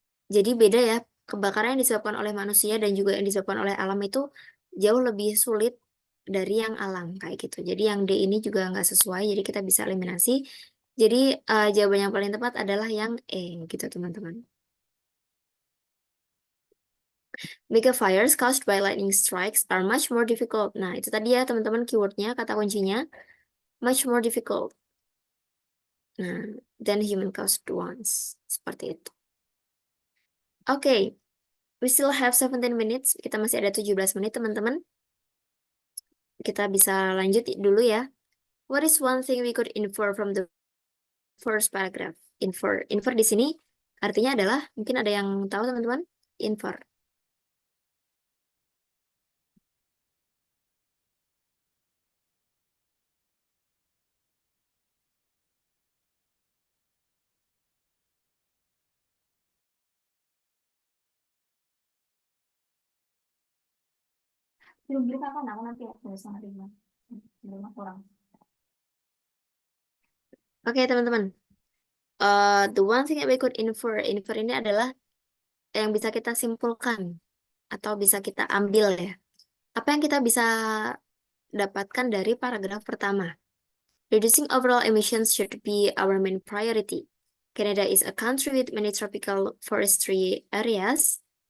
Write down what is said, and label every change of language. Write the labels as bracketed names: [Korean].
[Indonesian] Jadi beda ya, kebakaran yang disebabkan oleh manusia dan juga yang disebabkan oleh alam itu jauh lebih sulit dari yang alam kayak gitu. Jadi yang D ini juga nggak sesuai, jadi kita bisa eliminasi. Jadi jawaban yang paling tepat adalah yang E gitu teman-teman. [English] Mega fires caused by lightning strikes are much more difficult. [Indonesian] Nah, itu tadi ya teman-teman keywordnya, kata kuncinya [English] much more difficult. Nah, than human caused ones. [Indonesian] Seperti itu. [English] Oke, we still have 17 minutes. [Indonesian] Kita masih ada 17 menit teman-teman. Kita bisa lanjut dulu ya. [English] What is one thing we could infer from the first paragraph? [Indonesian] Infer di sini artinya adalah, mungkin ada yang tahu teman-teman? Infer. Belum beli apa aku nanti ya, belum kurang. Oke teman-teman. [English] The one thing that we could infer [Indonesian] ini adalah yang bisa kita simpulkan atau bisa kita ambil ya. Apa yang kita bisa dapatkan dari paragraf pertama? [English] Reducing overall emissions should be our main priority. Canada is a country with many tropical forestry areas.